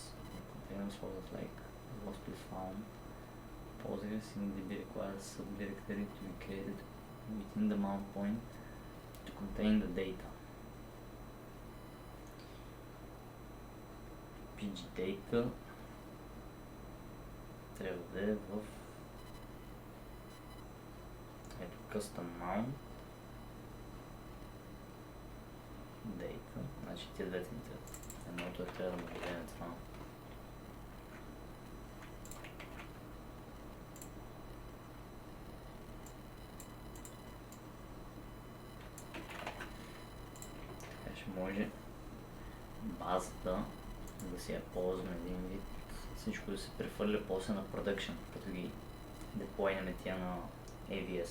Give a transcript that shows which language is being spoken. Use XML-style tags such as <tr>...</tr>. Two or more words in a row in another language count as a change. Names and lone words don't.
<en>The containers folders like was found. Postgres InDB requires subdirectory to be created within the mount point to contain the data. Page data</en> <bg>трябва да е в ето</bg> <en>custom mount data,</en> <bg>значи тия двете ни трябва. Едното е трябва да му дадем това. Така ще може базата да си я ползваме един вид, всичко да се прехвърля после на production, като ги деплойнем тия на AVS.</bg>